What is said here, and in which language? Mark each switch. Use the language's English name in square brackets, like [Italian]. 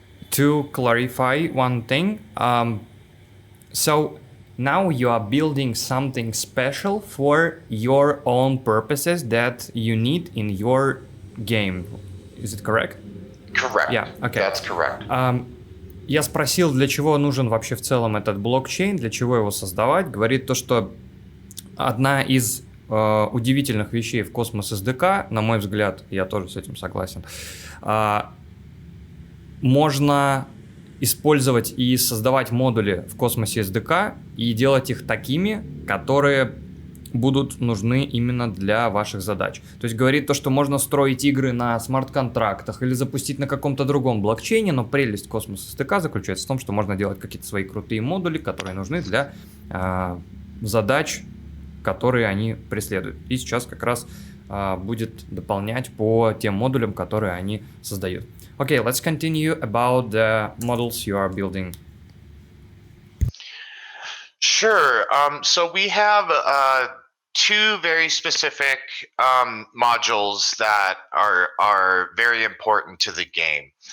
[English] To clarify one thing, so now you are building something special for your own purposes that you need in your game. Is it correct? Correct. Yeah. Okay. That's correct. [Russian] Я спросил, для чего нужен вообще в целом этот блокчейн, для чего его создавать. Говорит то, что одна из удивительных вещей в Cosmos SDK, на мой взгляд, я тоже с этим согласен, можно использовать и создавать модули в Cosmos SDK и делать их такими, которые будут нужны именно для ваших задач. То есть говорит то, что можно строить игры на смарт-контрактах или запустить на каком-то другом блокчейне, но прелесть Cosmos SDK заключается в том, что можно делать какие-то свои крутые модули, которые нужны для задач, которые они преследуют. И сейчас как раз будет дополнять по тем модулям, которые они создают. [English] Okay, let's continue about the models you are building. Sure. So we have two very specific modules that are very important to the game.